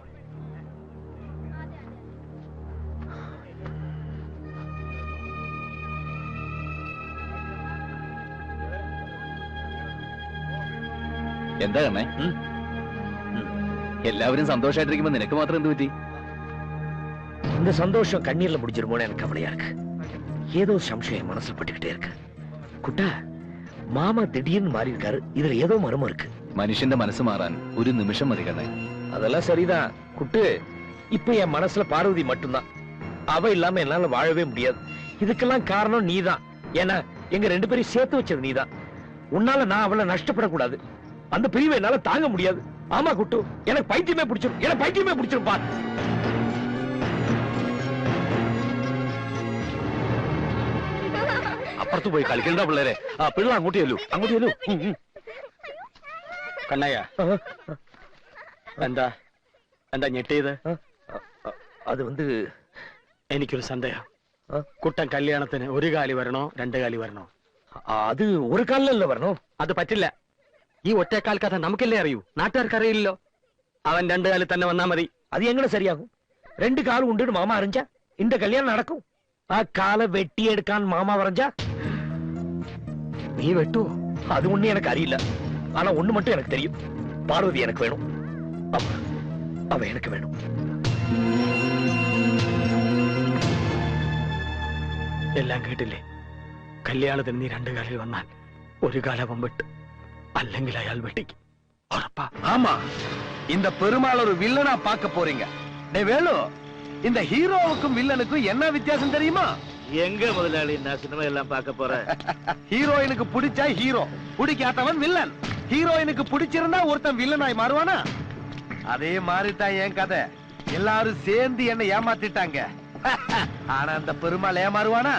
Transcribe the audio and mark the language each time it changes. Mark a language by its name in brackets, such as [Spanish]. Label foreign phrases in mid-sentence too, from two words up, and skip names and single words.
[Malayalam] എന്താ കണ്ണേ എല്ലാവരും സന്തോഷമായിട്ടിരിക്കുമ്പോ നിനക്ക് മാത്രം എന്ത് പറ്റി [Tamil] இந்த சந்தோஷம் கண்ணீர்ல முடிஞ்சிருமோன்னு எனக்கு கவலையா இருக்கு ஏதோ சம்சயம் மனசுல பட்டுக்கிட்டே இருக்கு குட்டா மாமா திடீர்னு மாறி இருக்காரு இதுல ஏதோ மர்மம் இருக்கு [Malayalam] മനുഷ്യന്റെ മനസ്സ് മാറാൻ ഒരു നിമിഷം മതി കണ്ണേ [Tamil] அதெல்லாம் சரிதான் குட்டு இப்ப என் மனசுல பார்வதி மட்டும்தான் அவ இல்லாம என்னால வாழவே முடியாது இதுக்கெல்லாம் காரணம் நீதான் ஏன்னா எங்க 2 பேரையும் சேர்த்து வச்சது நீதான் உன்னால நான் அவளை நஷ்டப்படக்கூடாது அந்த பிரிவை என்னால தாங்க முடியாது ஆமா குட்டு எனக்கு பைத்தியமே பிடிச்சிரும் பார் [Malayalam] അപ്പുറത്ത് പോയി കളിക്കണ്ട പിള്ളേരെ ആ പിള്ളേർ അങ്ങോട്ട് ചെല്ലു കണ്ണയ്യ എന്താ എന്താ ഞെട്ടിയത് [Tamil] அது வந்து [Malayalam] എനിക്കൊരു സന്ദേഹം കുട്ടൻ കല്യാണത്തിന് 1 കാലി വരണോ 2 കാലി വരണോ [Tamil] அது ஒரு காலில் வரணும் [Malayalam] അത് പറ്റില്ല ഈ ഒറ്റക്കാൽ കഥ നമുക്കല്ലേ അറിയൂ നാട്ടുകാർക്ക് അറിയില്ലല്ലോ അവൻ 2 കാലിൽ തന്നെ വന്നാ മതി [Tamil] அது எങ്ങനെ சரியாகும் 2 கால் உண்டு மாமா அறிஞ்சா இந்த கல்யாணம் நடக்கும் ஆ காலை வெட்டி எடுக்கான் மாமா வரைஞ்சா நீ வெட்டு அது ஒண்ணு எனக்கு அறியல ஆனா ஒண்ணு மட்டும் எனக்கு தெரியும் பார்வதி எனக்கு வேணும் அவ எனக்கு வேணும் [Malayalam] എല്ലാം കേട്ടില്ലേ കല്യാണത്തിന് നീ 2 കാലിൽ വന്നാൽ 1 കാൽ അവൻ വെട്ട് അല്ലെങ്കിൽ അയാൾ വെട്ടിക്കും ഉറപ്പാ [Tamil] ஆமா இந்த பெருமாள் ஒரு வில்லனா பார்க்க போறீங்க டேய் வேலு இந்த ஹீரோவுக்கும் வில்லனுக்கும் என்ன வித்தியாசம் தெரியுமா எங்க முதலாளி நான் சினிமா எல்லாம் பார்க்க போறேன் ஹீரோயினுக்கு பிடிச்சா ஹீரோ பிடிக்காதவன் வில்லன் ஹீரோயினுக்கு பிடிச்சிருந்தா ஒருத்தன் வில்லனாய் மாறுவானா அதே மாதிரிதான் என் கதை எல்லாரும் சேர்ந்து என்ன ஏமாத்திட்டாங்க ஆனா அந்த பெருமாள் ஏமாறுவானா